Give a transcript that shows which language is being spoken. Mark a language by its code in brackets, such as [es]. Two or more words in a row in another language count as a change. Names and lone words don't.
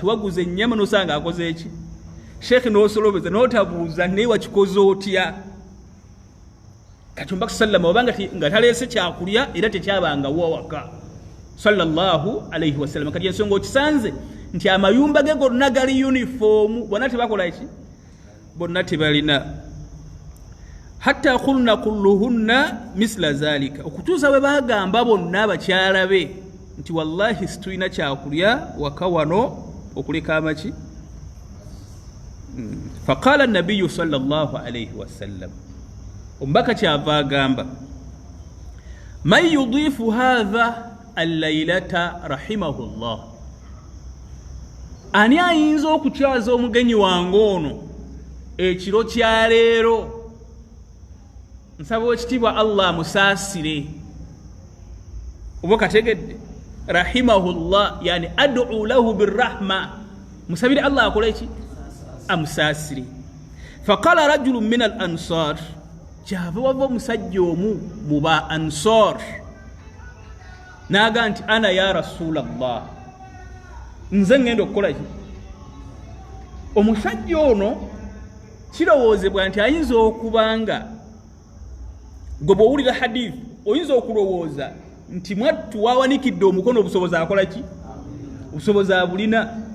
[lg] tewaguza ennyama nosanga akoze eki sheekh n'osolobeza n'otabuuza naye wakikoze otya kati omubaka sallama obanga nga taleese kyakulya era tekyabangawo awaka [ar] صلى الله عليه وسلم [lg] kati ensonga okisanze nti amayumba ge gonna gali uniform bonna tebakola eki bonna tebalina [ar] حتى قلن كلهن مثل ذلك [lg] okutuusa bwe bagamba bonna abakyala be nti wallahi situlina kyakulya waka wano okuleka amaki [ar] فقال النبي صلى الله عليه وسلم [lg] omubaka kyava agamba [ar] من يضيف هذا الليلة رحمه الله [lg] ani ayinza okukyaza omugenyi wange ono ekiro kya leero nsaba ekitiibwa Allah musaasire oba kategedde rahimahullah [ar] يعني أدعو له بالرحمة [lg] musabire Allah akole ki amusaasire [ar] فقال رجل من الأنصار [lg] kyava wava omusajja omu mu ba ansar naga nti [ar] أنا يا رسول الله [lg] nze ngenda okukola ki omusajja ono kirowoozebwa nti ayinza okubanga gwe bw'owulira hadithi oyinza okulowooza nti mwattu wawanikidde omukono obusobozi akola ki obusobozi abulina